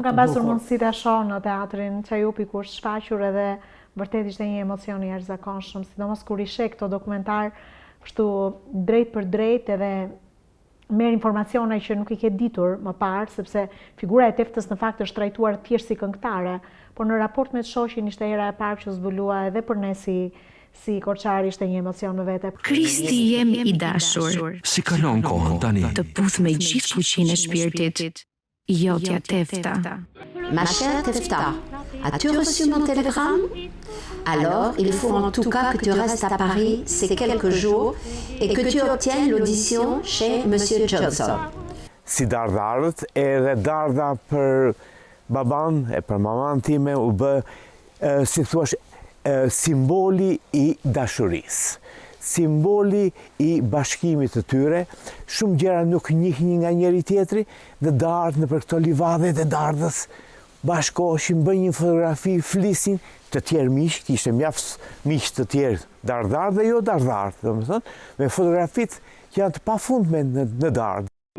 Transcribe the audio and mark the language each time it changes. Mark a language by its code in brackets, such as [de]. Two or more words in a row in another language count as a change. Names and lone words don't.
[sq] Unë kam pasur mundësi ta shoh në teatrin Çajupi kur është shfaqur edhe vërtet ishte një emocion i jashtëzakonshëm, sidomos kur i sheh këto dokumentar kështu drejt për drejt edhe merr informacione që nuk i ke ditur më parë, sepse figura e Teftës në fakt është trajtuar thjesht si këngëtare, por në raport me shoqin ishte hera e parë që zbulua edhe për ne si korçari ishte një emocion në vete. Kristi jem i dashur. Si kalon kohën tani? Të puth me gjithë fuqinë e shpirtit. Jotja Tefta. [fr] Ma chère Tefta, as-tu reçu mon télégramme? Alors, il faut en tout cas que tu restes à Paris ces quelques jours et que tu obtiennes l'audition chez Monsieur Johnson. [sq] Si Dardharët, edhe Dardha për baban e për maman time u bë, si thuash, simboli i dashurisë. simboli i bashkimit të tyre. Shumë gjëra nuk njihnin nga njëri tjetri dhe dardhë në për këto livadhe dhe dardhës bashkoheshin, bëjnë një fotografi, flisin, të tjerë miq, kishte mjaft miq të tjerë, dardhar dhe jo dardhar, domethënë, me fotografit që janë të pafundme në dardhë.